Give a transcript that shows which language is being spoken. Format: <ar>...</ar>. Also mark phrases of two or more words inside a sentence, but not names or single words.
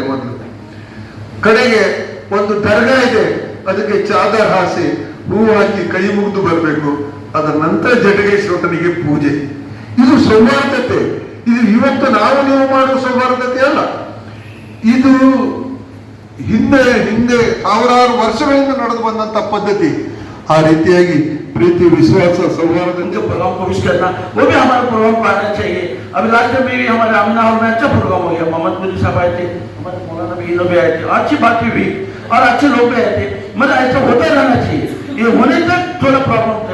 <kn>ಮೊದಲು ಕಡೆಗೆ ಒಂದು ದರ್ಗಾ ಇದೆ, ಅದಕ್ಕೆ ಚಾದರ್ ಹಾಸಿ ಹೂವು ಹಾಕಿ ಕೈ ಮುಗಿದು ಬರಬೇಕು. ಅದರ ನಂತರ ಜಟಗೇಶ್ವರನಿಗೆ ಪೂಜೆ. ಇದು ಸೌಹಾರ್ದತೆ. ಇದು ಇವತ್ತು ನಾವು ನೀವು ಮಾಡುವ ಸೌಹಾರ್ದತೆ ಅಲ್ಲ. ಇದು ಹಿಂದೆ ಸಾವಿರಾರು ವರ್ಷಗಳಿಂದ ನಡೆದು ಬಂದಂತ ಪದ್ಧತಿ. ಆ ರೀತಿಯಾಗಿ</kn> <hi>प्रीति विश्वास सौहार्द उनके प्रोग्राम को विश करना, वो भी हमारे प्रोग्राम को आना चाहिए। अभी लास्ट में भी हमारे आमिना हॉल में अच्छा प्रोग्राम हो गया, मोहम्मद मुदी साहब आए थे, हमारे मौलाना भी लोग आए थे, अच्छी बात हुई और अच्छे लोग भी आए थे। मतलब ऐसा होता रहना चाहिए, ये होने तक थोड़ा प्रॉब्लम थे।</hi>